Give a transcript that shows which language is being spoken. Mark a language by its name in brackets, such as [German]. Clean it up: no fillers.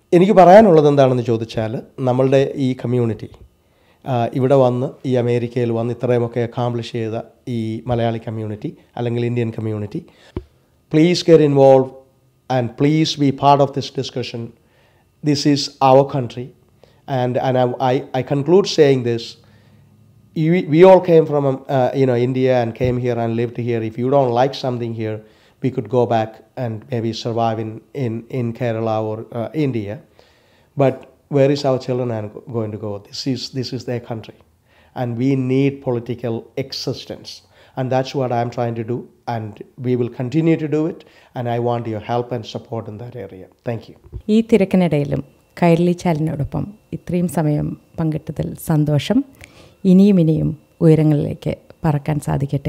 [Malayalam] എനിക്ക് പറയാനുള്ളത് എന്താണെന്ന് ചോദിച്ചാൽ, നമ്മളുടെ ഈ കമ്മ്യൂണിറ്റി ഇവിടെ വന്ന് ഈ അമേരിക്കയിൽ വന്ന് ഇത്രയുമൊക്കെ അക്കംപ്ലിഷ് ചെയ്ത ഈ മലയാളി കമ്മ്യൂണിറ്റി അല്ലെങ്കിൽ Indian community, [English] Please get involve and please be part of this discussion. This is our country and I conclude saying this. We all came from India and came here and lived here. If you don't like something here, we could go back and maybe survive in Kerala or India. But where is our children going to go? This is their country, and we need political existence, and that's what I'm trying to do, and we will continue to do it, and I want your help and support in that area. Thank you. [Malayalam] ഈ തിരക്കിനിടയിലും കൈരളി ചാനലിനോടൊപ്പം ഇത്രയും സമയം പങ്കിട്ടതിൽ സന്തോഷം. ഇനിയും ഉയരങ്ങളിലേക്ക് പറക്കാൻ സാധിക്കട്ടെ.